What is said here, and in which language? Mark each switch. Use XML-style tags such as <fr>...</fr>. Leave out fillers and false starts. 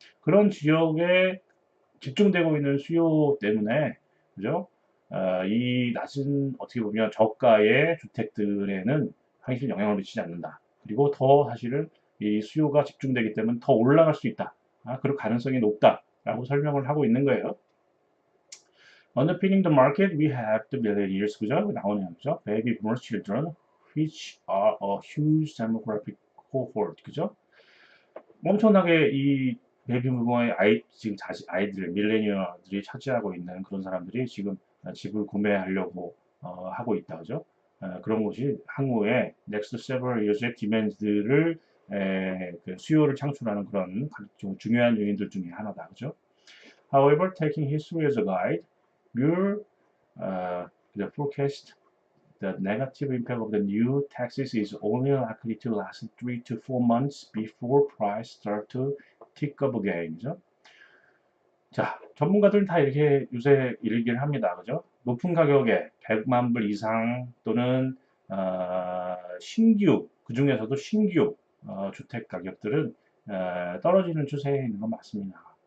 <ko>그런 지역에 집중되고 있는 수요 때문에 그죠? 이 낮은 어떻게 보면 저가의 주택들에는 사실 영향을 미치지 않는다. 그리고 더 사실은 이 수요가 집중되기 때문에 더 올라갈 수 있다. 그럴 가능성이 높다라고 설명을 하고 있는 거예요.</ko> <en>Underpinning the market, we have the millennials,</en> <ko>그죠? 나오네요, 그죠?</ko> <en>Baby boomers children, which are a huge demographic cohort,</en> <ko>그죠? 엄청나게 이 베이비부머의 지금 아이들, 밀레니얼들이 차지하고 있는 그런 사람들이 지금 집을 구매하려고 하고 있다, 그죠? 그런 것이 향후에</ko> <en>next several years</en> <ko>의 디맨드를 그 수요를 창출하는 그런 좀 중요한 요인들 중에 하나다, 그죠?</ko> <en>However, taking history as a guide, Muir the forecast the negative impact of the new taxes is only likely to last 3 to 4 months before price start to tick up again.</en> <ko>그죠? 자, 전문가들은 다 이렇게 요새 얘기를 합니다. 그죠? 높은 가격에 100만 불 이상 또는 신규, 그 중에서도 신규 주택 가격들은 떨어지는 추세에 있는 건 맞습니다.</ko>